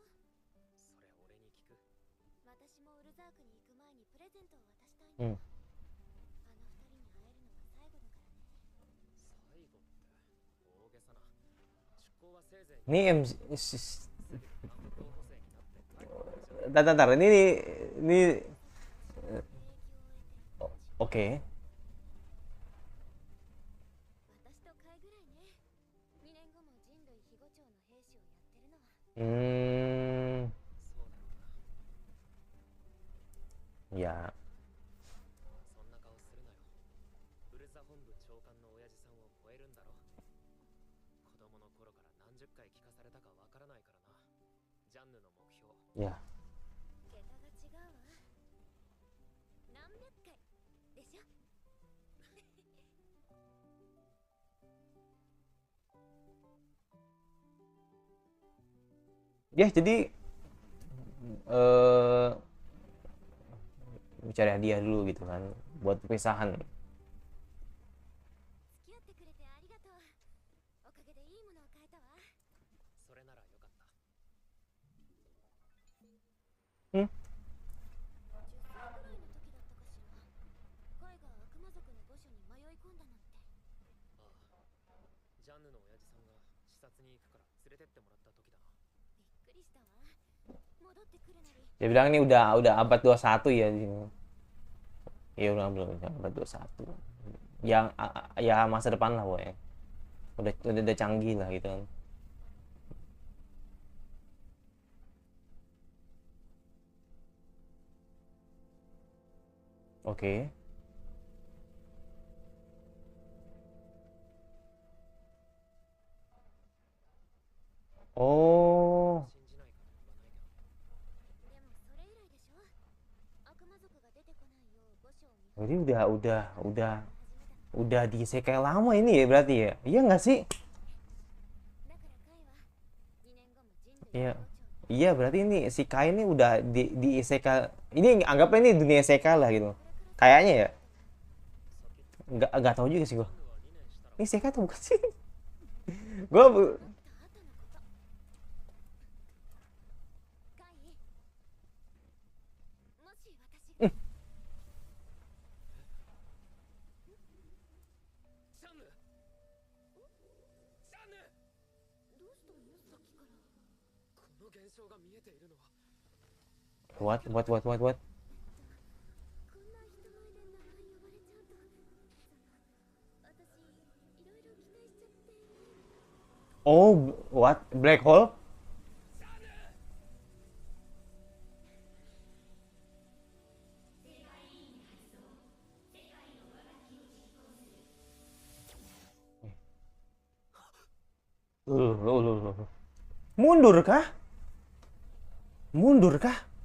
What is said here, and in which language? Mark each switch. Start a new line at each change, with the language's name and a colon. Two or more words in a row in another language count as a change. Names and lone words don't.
Japanese: それ俺に聞く？私もウルザークに行く前にプレゼントを渡したいの。うん。あの二人に会えるのは最後だからね。最後って大げさな。出航はせいぜい
Indonesian: Ini MC
Japanese: 暗黒候補
Indonesian: Tar, ini oke.
Japanese: 私と貝ぐらいね。2年後も人類庇護庁の兵士をやってるのは。そうだろうな。
Indonesian: Ya.
Japanese: そんな顔するなよ。ウルザ本部長官の親父さんを超えるんだろ。子供の頃から何十回聞かされたかわからないからな。ジャンヌの目標。
Indonesian: Ya.
Japanese: 桁が違うわ。何百回でしょ。
Indonesian: Ya, jadi eh cari hadiah dulu gitu kan buat perpisahan.
Japanese: 付き合ってくれてありがとう。おかげでいいものを買えたわ。それならよかった。 Hmm? 10歳ぐらいの時だったかしら。貝が悪魔族の御所に迷い込んだのって。ああ、ジャンヌの親父さんが視察に行くから連れてってもらった時だな。びっくりしたわ。戻ってくるなり。
Indonesian: Dia bilang ini udah abad 21 ya di sini. Iya belum abad 21. Yang ya masa depan lah pokoknya. Udah canggih lah gitu kan. Oke. Oh,
Japanese: 信じないから言わないけど。でもそれ以来でしょ。悪魔族が出てこないよう御所を見
Indonesian: jadi
Japanese: 始めた
Indonesian: udah di isekai lama ini ya berarti ya. Iya nggak sih?
Japanese: だから貝は2年後も人類
Indonesian: Iya.
Japanese: 保護庁に
Indonesian: Iya, berarti ini si Kai ini udah di isekai. Ini anggapnya ini dunia isekai lah gitu. Kayaknya ya. Nggak tahu juga sih gua.
Japanese: ジャンヌは2年したら
Indonesian: Ini isekai atau bukan sih? Gua
Japanese: もっと後のこと。貝、もし私が、ジャンヌ。ジャンヌ。どうしたのさっきから。この現象が見えているのは
English: what?
Japanese: こんな人前で名前呼ばれちゃうと、私いろいろ期待しちゃって。
English: Oh, what? Black hole?
Indonesian: Loh. Mundur kah? Mundur kah?